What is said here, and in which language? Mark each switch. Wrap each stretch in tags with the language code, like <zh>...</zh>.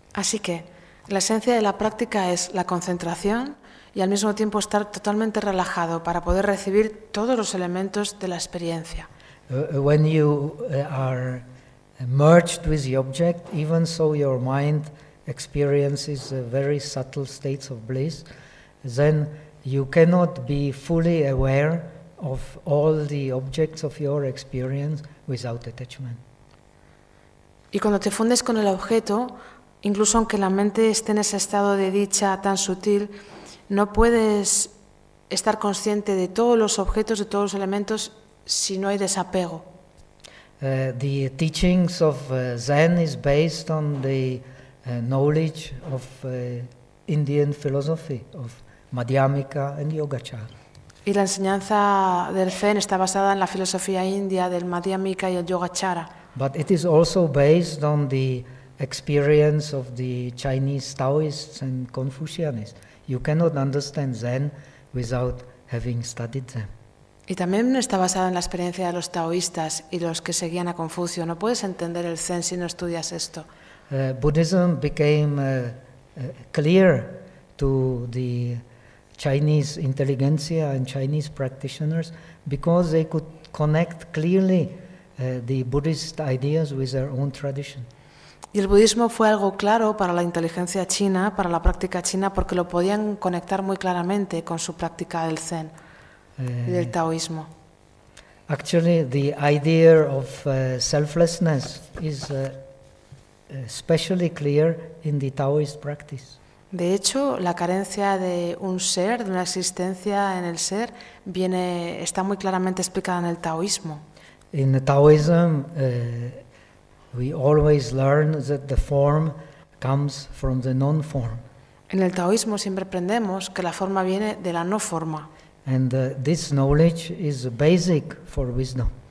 <es>Así que la esencia de la práctica es la concentración y al mismo tiempo estar totalmente relajado para poder recibir todos los elementos de la experiencia.</es> <en>When you are merged with the object, even so your mind experiences very subtle states of bliss, then you cannot be fully aware of all the objects of your experience without attachment.</en> <es>Y cuando te fundes con el objeto, incluso aunque la mente esté en ese estado de dicha tan sutil, no puedes estar consciente de todos los objetos, de todos los elementos, si no hay desapego.</es> <en>The teachings of Zen is based on the knowledge of Indian philosophy, of Madhyamika and Yogacara.</en> <es>Y la enseñanza del Zen está basada en la filosofía india del Madhyamika y el Yogacara.</es> <en>But it is also based on the experience of the Chinese Taoists and Confucianists. You cannot understand Zen without having studied them.</en> <es>Y también está basada en la experiencia de los taoístas y los que seguían a Confucio. No puedes entender el Zen si no estudias esto.</es> <en>Buddhism became clear to the Chinese intelligentsia and Chinese practitioners because they could connect clearly the Buddhist ideas with their own tradition.</en> <es>Y el budismo fue algo claro para la inteligencia china, para la práctica china, porque lo podían conectar muy claramente con su práctica del Zen y del taoísmo.</es> <en>Actually, the idea of selflessness is especially clear in the Taoist practice.</en> <es>De hecho, la carencia de un ser, de una existencia en el ser, está muy claramente explicada en el taoísmo.</es> <en>In the Taoism, we always learn that the form comes from the non-form.</en> <es>En el taoísmo siempre aprendemos que la forma viene de la no forma.</es> <en>And this knowledge is basic for wisdom.</en>